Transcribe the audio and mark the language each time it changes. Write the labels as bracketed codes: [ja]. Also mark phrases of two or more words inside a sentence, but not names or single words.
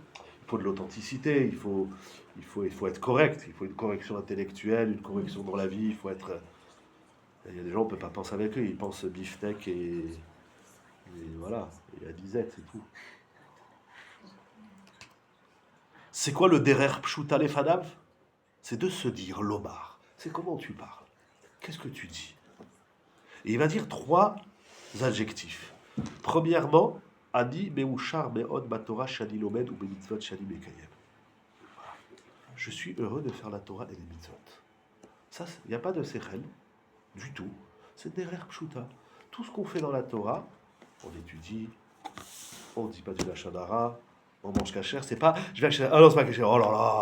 [fr] Il faut de l'authenticité, il faut être correct, il faut une correction intellectuelle, une correction dans la vie, il faut être... Il y a des gens, on ne peut pas penser avec eux, ils pensent beefsteak et voilà, et à disette, c'est tout. C'est quoi le [he] דרך פשוטה לפניו? [fr] C'est de se dire l'omar. C'est comment tu parles. Qu'est-ce que tu dis? Et il va dire trois adjectifs. Premièrement, [he] אני מאושר מאוד בתורה שאני לומד ובמצוות שאני מקיים. [fr] Je suis heureux de faire la Torah et les mitzvot. Ça, il n'y a pas de sechel du tout. C'est [he] דרך פשוטה. [fr] Tout ce qu'on fait dans la Torah, on étudie, on ne dit pas du [he] לשון הרע, [fr] on mange kasher, c'est pas je vais acheter. Ah non, c'est pas kasher, oh là là.